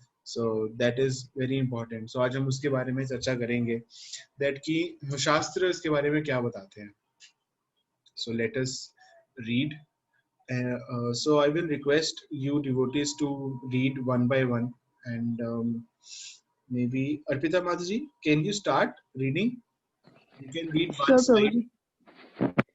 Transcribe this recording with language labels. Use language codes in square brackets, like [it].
[en] So that is very important. [hi] So आज हम उसके बारे में चर्चा करेंगे, that कि शास्त्र इसके बारे में क्या बताते हैं. [en] So let us read. So I will request you devotees to read one by one, and maybe Arpita Mataji, can you start reading? You can read one Sure, slide. Prabhuji.